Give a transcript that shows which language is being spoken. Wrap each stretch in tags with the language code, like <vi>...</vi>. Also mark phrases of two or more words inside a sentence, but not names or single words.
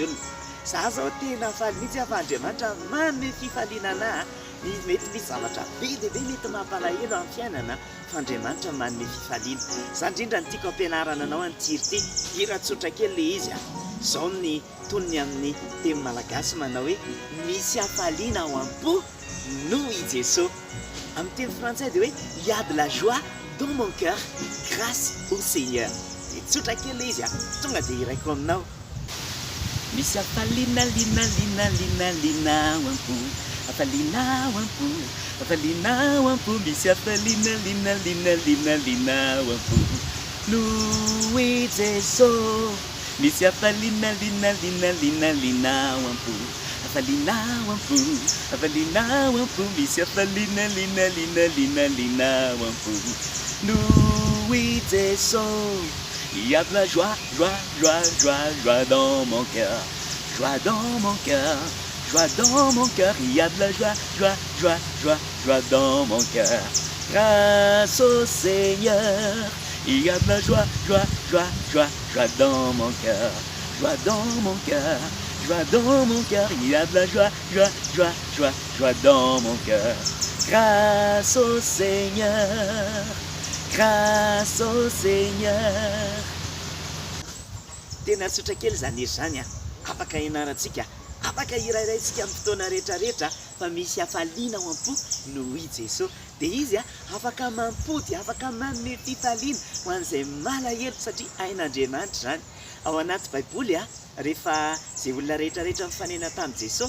<mg>olona za zao tena faly mihitsy fa Andriamanitra manome fifaliana ana mety misy zavatra be dia be mety mampalahelo amin'ny fiainana fa Andriamanitra manome fifaliana zany indrindra ny tiako ampianarana anao antiry ty hira tsotra kely le izy zao ny tonony amin'ny teny malagasy manao hoe misy hafaliana ao am-po noho i Jesosy amin'ny teny frantsay dia hoe</mg> <fr>il y a de la joie dans mon cœur grâce au Seigneur</fr> <mg>dia tsotra kely le izy tonga dia iraiko aminao misy hafaliana lina ao am-po hafaliana ao am-po hafaliana ao am-po misy hafaliana lina ao am-po noho i Jesosy misy hafaliana lina ao am-po hafaliana ao am-po hafaliana ao am-po misy hafaliana lina ao am-po noho i Jesosy</mg> <fr>il y a de la joie dans mon cœur joie dans mon cœur joie dans mon cœur il y a de la joie dans mon cœur grâce au Seigneur il y a de la joie dans mon cœur joie dans mon cœur joie dans mon cœur il y a de la joie dans mon cœur grâce au Seigneur grâce au Seigneur</fr> <mg>tena tsotra kely zany ery zany afaka ianarantsika afaka irairaintsika amin'ny fotoana rehetrarehetra fa misy hafaliana ao am-po noho i Jesosy dia izy afaka mampody afaka manome fifaliana ho an'izay malahelo satria hain'Andriamanitra zany ao anaty baiboly rehefa zay olona rehetrarehetra mifanena tamin'i Jesosy</mg>